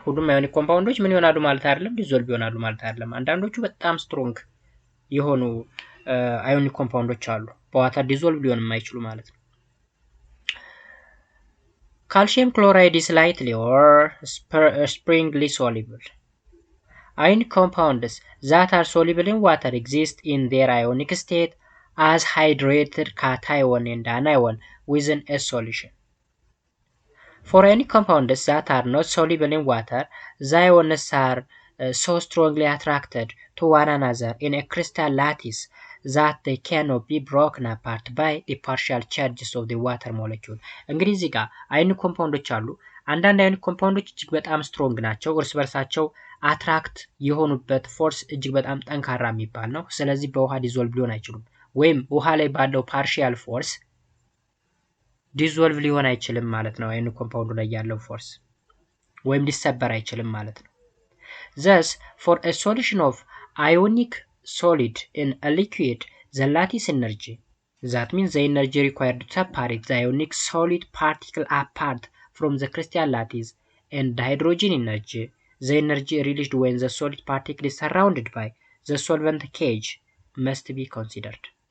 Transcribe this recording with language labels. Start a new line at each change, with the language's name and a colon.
Amharic: ሁሉም አዮኒክ ኮምፓውንዶች ምን ይሆናሉ ማለት አይደለም፣ ዲዞልቭ ይሆናሉ ማለት አይደለም። አንዳንዶቹ በጣም ስትሮንግ የሆኑ አዮኒክ ኮምፓውንዶች አሉ በዋተር ዲዞልቭ ሊሆን የማይችሉ ማለት ነው።
English: Calcium chloride is lightly or sparingly soluble. Ionic compounds that are soluble in water exist in their ionic state as hydrated cation and anion within a solution. For ionic compounds that are not soluble in water, the ions are so strongly attracted to one another in a crystal lattice that they cannot be broken apart by the partial charges of the water molecule.
Amharic: እንግዲህ እዚህ ጋር አዮኒክ ኮምፓውንዶች አሉ። አንዳንድ አዮኒክ ኮምፓውንዶች እጅግ በጣም ስትሮንግ ናቸው። እርስ በርሳቸው አትራክት የሆኑበት ፎርስ እጅግ በጣም ጠንካራ የሚባል ነው። ስለዚህ በውሃ ዲዞልቭ ሊሆን አይችሉም፣ ወይም ውሃ ላይ ባለው ፓርሺያል ፎርስ ዲዞልቭ ሊሆን አይችልም ማለት ነው።
English: አዮኒክ ኮምፓውንዱ ላይ ያለው ፎርስ ወይም ሊሰበር አይችልም ማለት ነው። Thus, for a solution of ionic solid in a liquid, the lattice energy, that means the energy required to separate the ionic solid particle apart from the crystal lattice, and the hydrogen energy, the energy released when the solid particle is surrounded by the solvent cage, must be considered.